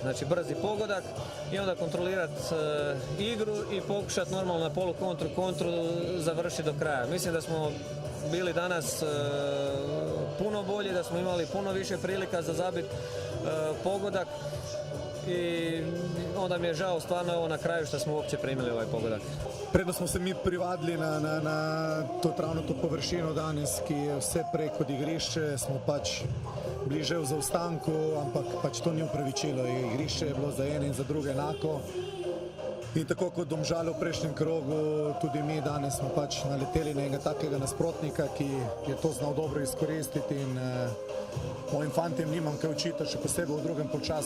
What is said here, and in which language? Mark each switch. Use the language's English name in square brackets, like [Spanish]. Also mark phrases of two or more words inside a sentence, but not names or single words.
[Croatian] Znači brzi pogodak i onda kontrolirati igru i pokušati normalno na polu kontru završiti do kraja. Mislim da smo bili danas puno bolji, da smo imali puno više prilika za zabiti pogodak i onda mi je žao stvarno ovo na kraju što smo uopće primili ovaj pogodak. [Slovenian] Predno smo se mi privadili na to površino danes, ki je vse prej kot igrišče, smo pač bliže v zaostanku, ampak pač to ni upravičilo. Igrišče je bilo za ene in za druge enako. In tako kot Domžale v prejšnjem krogu, tudi mi danes smo pač naleteli na enega takega nasprotnika, ki je to znal dobro izkoristiti in mojim fantom nimam kaj očitati, še posebej v drugem polčasu.